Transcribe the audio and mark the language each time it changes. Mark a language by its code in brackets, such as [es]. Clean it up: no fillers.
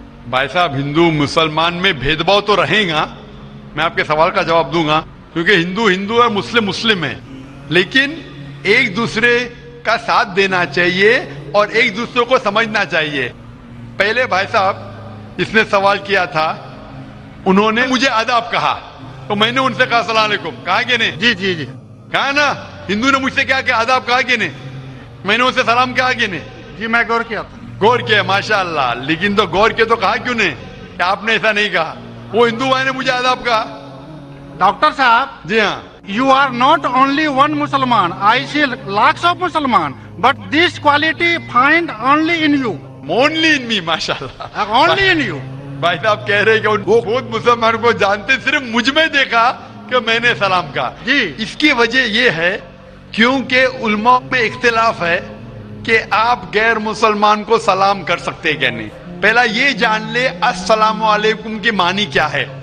[ur] بھائی صاحب ہندو مسلمان میں بھید بھاؤ تو رہے گا، میں آپ کے سوال کا جواب دوں گا، کیونکہ ہندو ہندو ہے، مسلم مسلم ہے، لیکن ایک دوسرے کا ساتھ دینا چاہیے اور ایک دوسرے کو سمجھنا چاہیے۔ پہلے بھائی صاحب اس نے سوال کیا تھا، انہوں نے مجھے آداب کہا تو میں نے ان سے کہا السلام علیکم، کہا کہ نہیں؟ جی کہا نا، ہندو نے مجھ سے کیا کہ آداب کہا کہ نہیں؟ میں نے ان سے سلام کہا کہ نہیں؟ جی میں غور کیا تھا۔ غور کیا، ماشاءاللہ، لیکن تو غور کیا تو کہا کیوں نہیں کہ آپ نے ایسا نہیں کہا؟ وہ ہندو بھائی نے مجھے آداب کہا۔ ڈاکٹر صاحب جی ہاں، [en] you are not only one Musliman, I see lakhs of Musliman, but this quality find only in you, only in me، ماشاءاللہ، only in you۔ [ur] بھائی صاحب کہہ رہے کہ وہ خود مسلمان کو جانتے، صرف مجھ میں دیکھا کہ میں نے سلام کہا۔ جی اس کی وجہ یہ ہے کیونکہ علماء میں اختلاف ہے کہ آپ غیر مسلمان کو سلام کر سکتے کہ نہیں. پہلا یہ جان لے السلام علیکم کی معنی کیا ہے.